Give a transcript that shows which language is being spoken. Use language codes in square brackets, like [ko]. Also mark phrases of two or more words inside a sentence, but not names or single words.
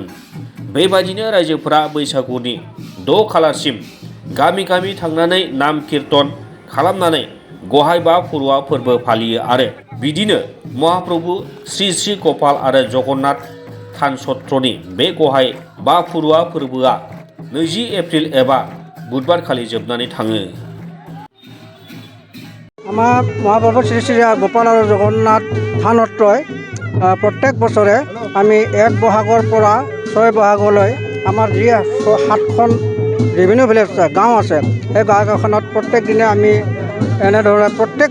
[brx] बेबायदिनो रायजोफोरा बैसागुनि 6 खालारसिम गामि गामि थांनानै नाम कीर्तन खालामनानै गहाय बा फुरुवा फोरबो फालियो आरो बिदिनो महाप्रभु श्री श्री गपाल आरो जगन्नाथ थान सत्रनि बे गहाय बा फुरुवा फोरबोआ 20 एप्रिल एबा बुधबार खालि जोबनानै थाङो। [as] আমাৰ মহাপ্ৰভু শ্ৰী শ্ৰী গোপাল আৰু জগন্নাথ থানত্ৰই প্ৰত্যেক বছৰে আমি 1 বহাগৰ পৰা 6 বহাগলৈ আমাৰ যি 7খন [en] revenue village [as] গাঁও আছে সেই গাঁওখনত প্ৰত্যেক দিনে আমি এনেদৰে প্ৰত্যেক